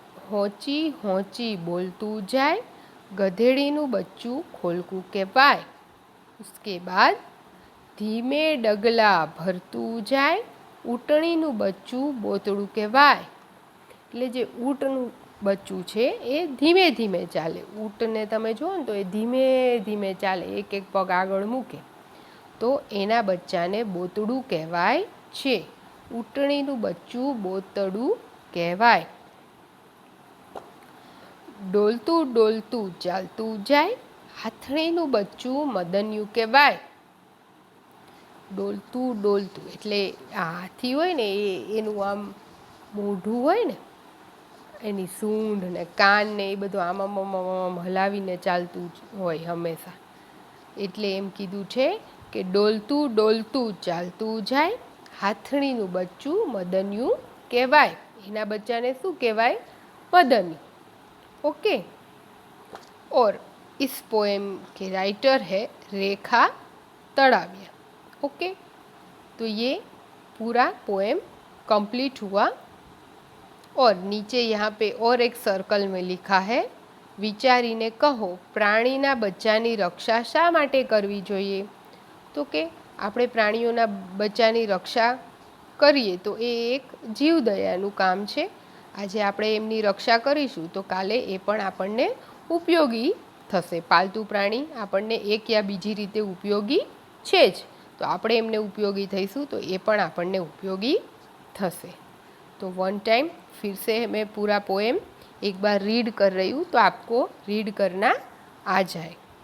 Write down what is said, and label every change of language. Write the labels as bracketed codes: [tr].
[gu] होची होची बोलतू जाए, गधेड़ीनुं बच्चुं खोलकું कहेवाय। [hi] उसके बाद [gu] धीमे डगला भरतू जाए, ऊँटणीनुं बच्चुं बोतड़ું कहेवाय। એટલે જે ઊંટનું બચ્ચું છે એ ધીમે ધીમે ચાલે। ઊંટને તમે જુઓ ને તો એ ધીમે ધીમે ચાલે, એક એક પગ આગળ મૂકે, તો એના બચ્ચાને બોતડું કહેવાય છે। ઊંટણીનું બચ્ચું બોતડું કહેવાય। ડોલતું ડોલતું ચાલતું જાય, હાથણીનું બચ્ચું મદન્યું કહેવાય। ડોલતું ડોલતું એટલે આ હાથી હોય ને એનું આમ મોઢું હોય ને, એની સૂંઢ ને કાન ને એ બધું આમ આમ આમ આમ હલાવીને ચાલતું હોય હંમેશા, એટલે એમ કીધું છે કે ડોલતું ડોલતું ચાલતું જાય, હાથણીનું બચ્ચું મદન્યું કહેવાય। એના બચ્ચાને શું કહેવાય? મદન્યું, ओके। [hi] और इस पोएम के राइटर है रेखा तड़ाविया, ओके। तो ये पूरा पोएम कंप्लीट हुआ। और नीचे यहाँ पे और एक सर्कल में लिखा है, [gu] विचारीने कहो प्राणीना बच्चानी रक्षा शा माटे करवी जोईए। तो के આપણે પ્રાણીઓના બચ્ચાની રક્ષા કરીએ તો એ એક જીવદયાનું કામ છે। આજે આપણે એમની રક્ષા કરીશું તો કાલે એ પણ આપણને ઉપયોગી થશે। પાલતુ પ્રાણી આપણને એક યા બીજી રીતે ઉપયોગી છે જ, તો આપણે એમને ઉપયોગી થઈશું તો એ પણ આપણને ઉપયોગી થશે। [hi] तो वन टाइम फिर से मैं पूरा पोएम एक बार रीड कर रही हूँ, तो आपको रीड करना आ जाए।